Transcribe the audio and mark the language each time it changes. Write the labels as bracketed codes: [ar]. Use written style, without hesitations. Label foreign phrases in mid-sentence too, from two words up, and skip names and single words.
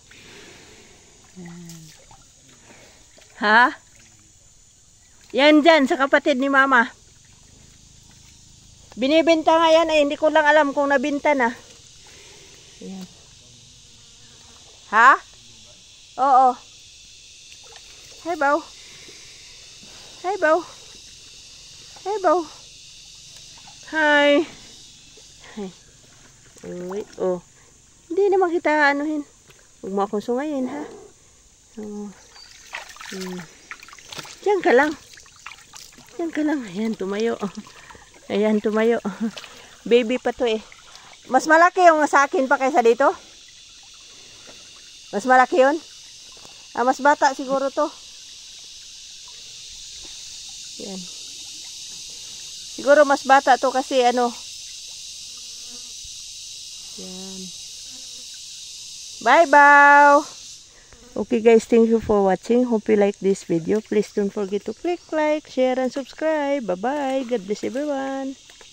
[tl] Yan. Ha? Yan dyan, sa kapatid ni Mama. Binibenta nga yan, eh. Hindi ko lang alam kung nabinta na. Yan. Ha? Oo. Hi, Bao. Hi, Bao. Hi, Bao. Hi. Uy, oh. Hindi naman kita anuhin. Huwag mo akong sungayin, ha? Oh. Diyan ka lang. Diyan ka lang. Ayan, tumayo. Ayan, tumayo. Baby pa to, eh. Mas malaki yung sa akin pa kaysa dito? Mas malaki yun? Ah, mas bata siguro to. Yan. Siguro mas bata to kasi ano. Yan. Bye, Bao. [en] Okay, guys, thank you for watching. Hope you like this video. Please don't forget to click like, share, and subscribe. Bye-bye. God bless everyone.